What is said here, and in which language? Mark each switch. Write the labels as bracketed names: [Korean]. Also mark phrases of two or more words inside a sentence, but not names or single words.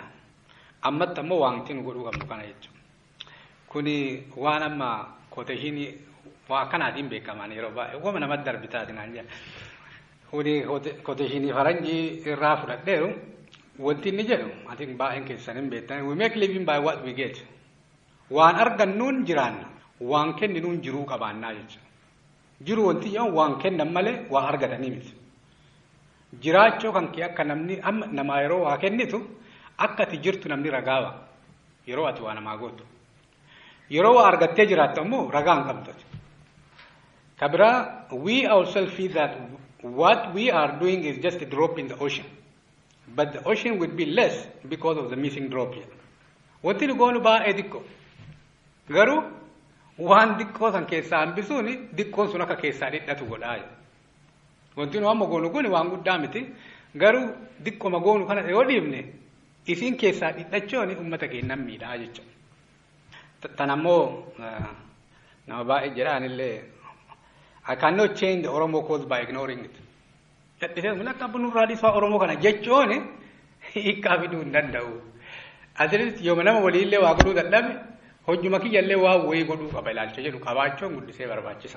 [Oromo] Ammatti ammoo waanti nu godhuu qabnu kana jechuudha. Kuni waan amma koteeshinii waa akkanaatiin beekaman yeroo baay'ee wama namatti darbitaati naan jedha. Kuni koteeshinii Faranjii irraa fudhadheeru wanti inni jedhu ati baay'een keessan hin beektan. [English] We make living by what we get. [Oromo] Waan argannuun jiraanna. Waan kenninuun jiruu qabaannaa jechuudha. Jiru wanti yoo waan kennan malee waa argatanii miti. Jiraachuu kan kee akka namni amma nama yeroo waa kennitu akka ati jirtu namni ragaaba yeroo ati waa namaa gootu. Yeroo waa argattee jiraattu ammoo ragaa hin qabdu. [English] Kabira we ourselves feel that what we are doing is just a drop in the ocean. But the ocean would be less because of the missing drop here. [Oromo] Wanti nu goonu baay'ee xiqqoo. Garuu waan xiqqoo san keessaa hambisuun xiqqoon sun akka keessaa dhidhatu godhaa. Wanti nu amma goonu kun waan guddaa miti. Garuu xiqqooma goonu kana yoo dhiifne isiin keessaa dhidhachuun uummata keenyan miidhaa jechuudha. Tan ammoo nama baay'ee jedhaanillee [English] I cannot change the Oromo cause by ignoring it. [Oromo] Dadhisee mun akka bunurraa dhiisfaa Oromoo kana jechuun hiikkaa fiduu hin danda'u. Asirratti yooma nama waliillee waa godhuu dadhabe hojjuma kiyyallee waa wayii godhuu qaba ilaalcha jedhu qabaachuun guddisee barbaachisa.